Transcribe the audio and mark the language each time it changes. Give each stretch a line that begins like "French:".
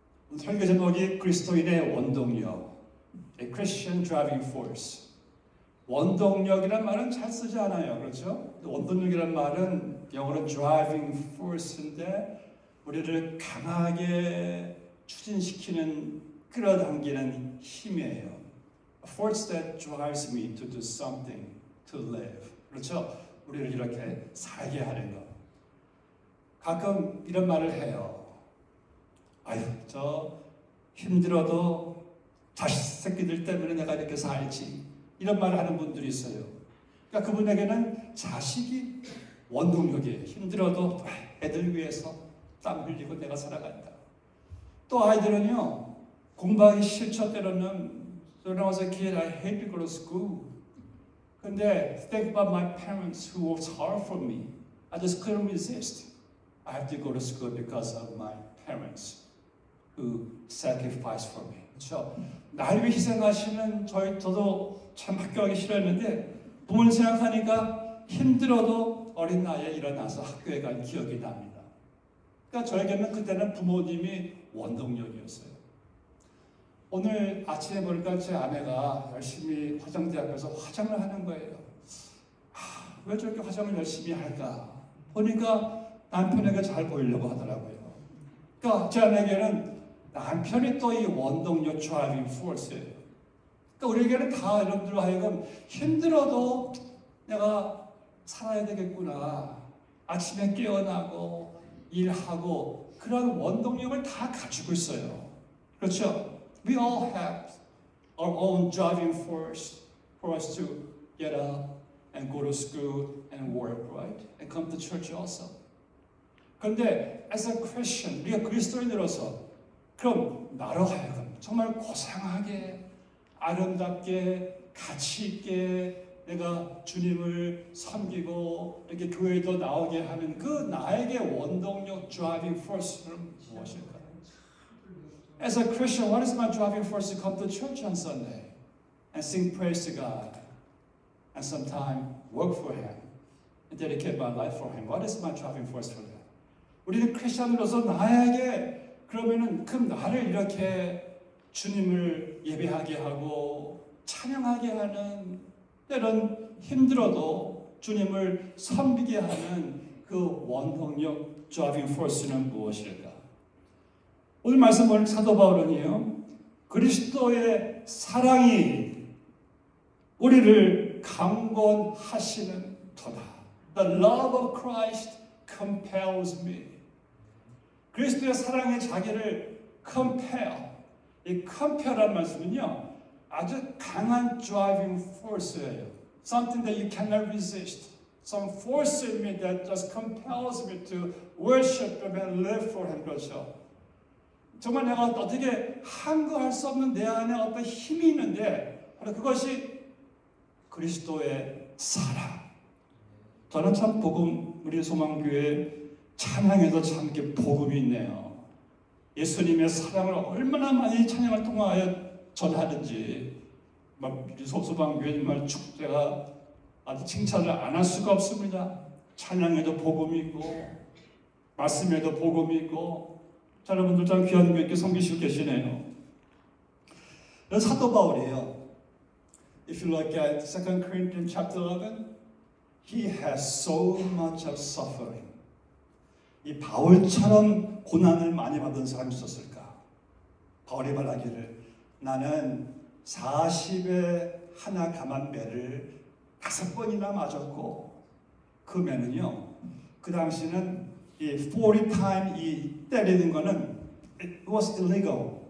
Korean: 오늘 설교 제목이 그리스도인의 원동력, A Christian Driving Force. 원동력이란 말은 잘 쓰지 않아요, 그렇죠? 원동력이란 말은 영어로 driving force인데 우리를 강하게 추진시키는, 끌어당기는 힘이에요.
English: A force that drives me to do something, to live.
Korean: 그렇죠? 우리를 이렇게 살게 하는 것. 가끔 이런 말을 해요. 아유, 저 힘들어도 자식 새끼들 때문에 내가 이렇게 살지. 이런 말을 하는 분들이 있어요. 그러니까 그분에게는 자식이 원동력이에요. 힘들어도 애들 위해서 땀 흘리고 내가 살아간다. 또 아이들은요, 공부하기 싫죠. 때로는
English: When I was a kid, I hated to go to school.
Korean: 근데
English: think about my parents who worked hard for me. I just couldn't resist. I have to go to school because of my parents who sacrificed for me.
Korean: 그렇죠? 날 위해 희생하시는 저도 참 학교 가기 싫었는데 부모님 생각하니까 힘들어도 어린 나이에 일어나서 학교에 간 기억이 납니다. 그러니까 저에게는 그때는 부모님이 원동력이었어요. 오늘 아침에 보니까 제 아내가 열심히 화장대 앞에서 화장을 하는 거예요. 왜 저렇게 화장을 열심히 할까? 보니까 남편에게 잘 보이려고 하더라고요. 그러니까 제 아내에게는 남편이 또 이 원동력 driving force예요. 그러니까 우리에게는 다 여러분들 하여금 힘들어도 내가 살아야 되겠구나. 아침에 깨어나고 일하고 그런 원동력을 다 가지고 있어요. 그렇죠?
English: We all have our own driving force for us to get up and go to school and work, right? And come to church also.
Korean: 그런데
English: as a Christian,
Korean: 우리가 그리스도인으로서 그럼 나로 하여금 정말 고상하게 아름답게 가치 있게 내가 주님을 섬기고 이렇게 교회도 나오게 하는 그 나에게 원동력 driving force는 무엇일까요?
English: As a Christian, what is my driving force to come to church on Sunday and sing praise to God and sometimes work for Him and dedicate my life for Him? What is my driving force for that?
Korean: 우리는 크리스천으로서 나에게 그러면은 그 나를 이렇게 주님을 예배하게 하고 찬양하게 하는 때론 힘들어도 주님을 섬기게 하는 그 원동력 driving force는 무엇일까? 오늘 말씀 보는 사도 바울은요, 그리스도의 사랑이 우리를 강권하시는 터다.
English: The love of Christ compels me.
Korean: 그리스도의 사랑이 자기를 compel. 이 compel란 말씀은요, 아주 강한 driving force예요.
English: Something that you cannot resist. Some force in me that just compels me to worship Him and live for Him.
Korean: 그렇죠? 정말 내가 어떻게 한거할 수 없는 내 안에 어떤 힘이 있는데 바로 그것이 그리스도의 사랑. 저는 참 복음, 우리 소망교회 찬양에도 참 이렇게 복음이 있네요. 예수님의 사랑을 얼마나 많이 찬양을 통하여 전하든지 우리 소망교회 정말 축제가 아주 칭찬을 안 할 수가 없습니다. 찬양에도 복음이 있고 말씀에도 복음이 있고 자, 여러분들 참 귀한 분 이렇게 섬기시고 계시네요. 사도 바울이에요.
English: If you look at 2 Corinthians chapter 11, he has so much of suffering.
Korean: 이 바울처럼 고난을 많이 받은 사람이 있었을까? 바울이 말하기를 나는 40에 하나 감한 매를 5번이나 맞았고 그 매는요, 그 당시는 이 40 time 이 때리는 거는
English: it was illegal.